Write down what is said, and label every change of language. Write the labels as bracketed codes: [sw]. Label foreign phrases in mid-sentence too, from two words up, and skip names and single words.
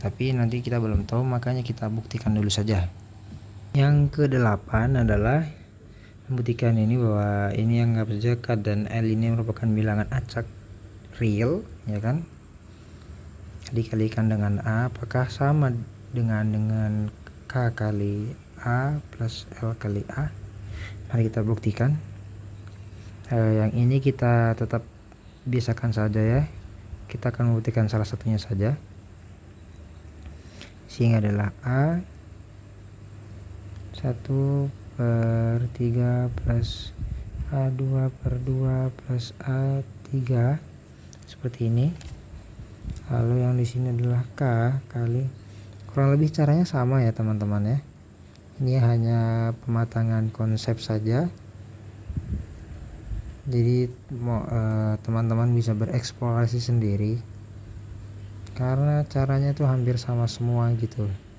[id] Tapi nanti kita belum tahu, makanya kita buktikan dulu saja. Yang ke-8 adalah membuktikan ini bahwa ini yang anggap saja K dan L ini merupakan bilangan acak real ya kan, dikalikan dengan A apakah sama dengan K kali A plus L kali A. Mari kita buktikan. Yang ini kita tetap biasakan saja ya, kita akan membuktikan salah satunya saja, sehingga adalah A 1 per 3 plus A2 per 2 plus A3 seperti ini. Lalu yang di sini adalah K kali, kurang lebih caranya sama ya teman-teman ya. Ini hanya pematangan konsep saja. Jadi teman-teman bisa bereksplorasi sendiri karena caranya tuh hampir sama semua gitu.